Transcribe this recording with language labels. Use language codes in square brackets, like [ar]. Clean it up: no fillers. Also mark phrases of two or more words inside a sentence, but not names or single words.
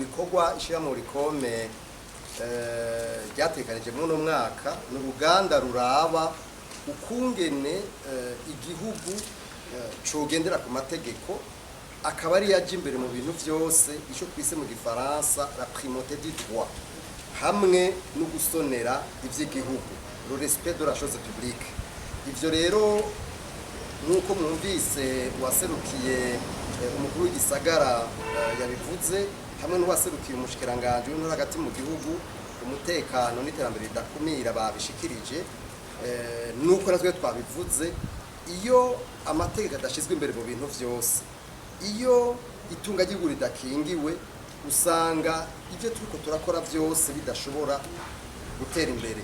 [rn] ibikorwa ishira mu rikome ryatekanije mu no mwaka n'uruganda ruraba ukungene igihugu cogendera ku mategeko akaba ari yaje imbere mu bintu byose ico twise mu gifaransa [fr] la primauté du droit [rn] hamwe no gusonera ivy'igihugu [fr] le respect de la chose publique. [rn] Ivyo rero nuko mwumvise waserukiye umukuru w'igisagara yabivuze hamwe n'uwaserukiye umushikiranganje w'intore hagati mu gihugu umutekano n'iterambere ridakumira babishikirije nuko natwe twabivuze iyo amategeko adashizwe imbere mu bintu byose iyo itunga ry'igihugu ridakingiwe usanga ivyo turiko turakora byose bidashobora gutera imbere.